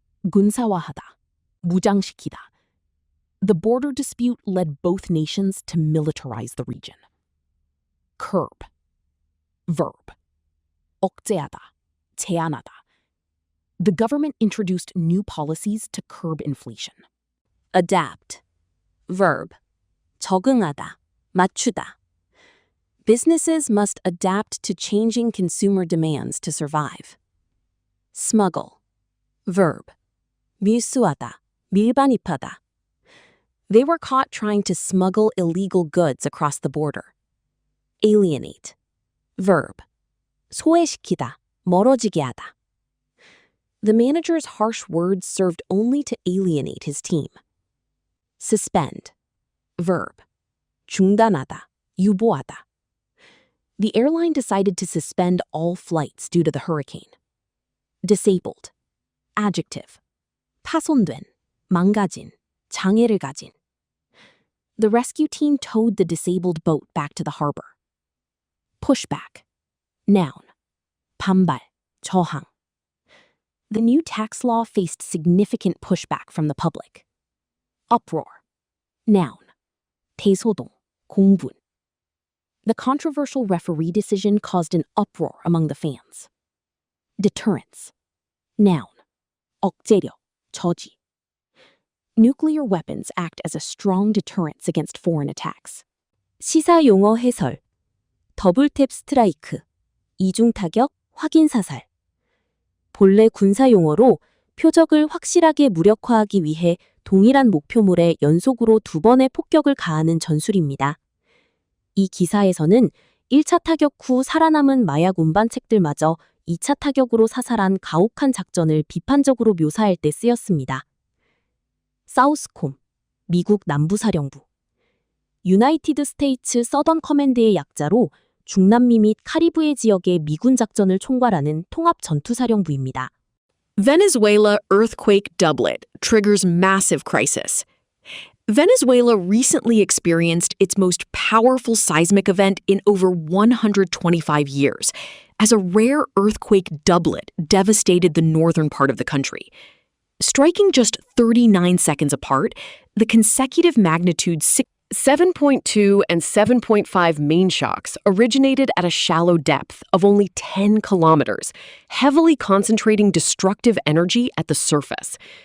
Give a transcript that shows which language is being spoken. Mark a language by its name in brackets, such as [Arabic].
[Korean] 군사화하다, 무장시키다. [English] The border dispute led both nations to militarize the region. Curb. Verb. [Korean] 억제하다, 제한하다. [English] The government introduced new policies to curb inflation. Adapt. Verb. [Korean] 적응하다, 맞추다. [English] Businesses must adapt to changing consumer demands to survive. Smuggle. Verb. [Korean] 밀수하다, 밀반입하다. [English] They were caught trying to smuggle illegal goods across the border. Alienate. Verb. [Korean] 소외시키다, 멀어지게 하다. [English] The manager's harsh words served only to alienate his team. Suspend. Verb. [Korean] 중단하다, 유보하다. [English] The airline decided to suspend all flights due to the hurricane. Disabled. Adjective. [Korean] 파손된, 망가진, 장애를 가진. [English] The rescue team towed the disabled boat back to the harbor. Pushback. Noun. [Korean] 반발, 저항. [English] The new tax law faced significant pushback from the public. Uproar. Noun. [Korean] 대소동, 공분. [English] The controversial referee decision caused an uproar among the fans. Deterrence. Noun. [Korean] 억제력, 저지. [English] Nuclear weapons act as a strong deterrence against foreign attacks. [Korean] 시사 용어 해설. 더블탭 스트라이크, 이중 타격, 확인 사살. 본래 군사 용어로 표적을 확실하게 무력화하기 위해 동일한 목표물에 연속으로 2번의 폭격을 가하는 전술입니다. 이 기사에서는 1차 타격 후 살아남은 마약 운반책들마저 2차 타격으로 사살한 가혹한 작전을 비판적으로 묘사할 때 쓰였습니다. 사우스콤, 미국 남부사령부. 유나이티드 스테이츠 서던 커맨드의 약자로 중남미 및 카리브해 지역의 미군 작전을 총괄하는 통합 전투사령부입니다. [English] Venezuela earthquake doublet triggers massive crisis. Venezuela recently experienced its most powerful seismic event in over 125 years, as a rare earthquake doublet devastated the northern part of the country. Striking just 39 seconds apart, the consecutive magnitude 7.2 and 7.5 main shocks originated at a shallow depth of only 10 kilometers, heavily concentrating destructive energy at the surface.